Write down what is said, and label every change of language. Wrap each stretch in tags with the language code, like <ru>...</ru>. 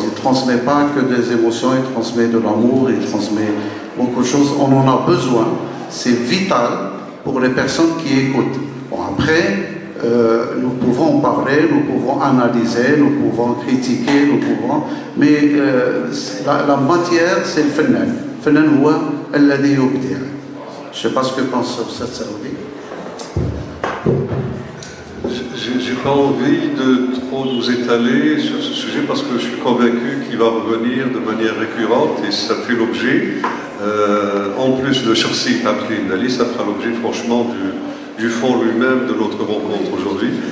<fr>Il ne transmet pas que des émotions, il transmet de l'amour, il transmet beaucoup de choses. On en a besoin, c'est vital pour les personnes qui écoutent. Bon, après, nous pouvons parler, nous pouvons analyser, nous pouvons critiquer, mais la matière, c'est le fennan.</fr> <ar>Fennan هو الذي يبدع.</ar> <fr>Je ne sais pas ce que pense cette Saoudi. J'ai pas envie de trop nous étaler sur ce sujet parce que je suis convaincu qu'il va revenir de manière récurrente et ça fait l'objet, en plus de Chersi Abdelkrim Dali, ça fera l'objet franchement du fond lui-même de notre rencontre aujourd'hui.</fr>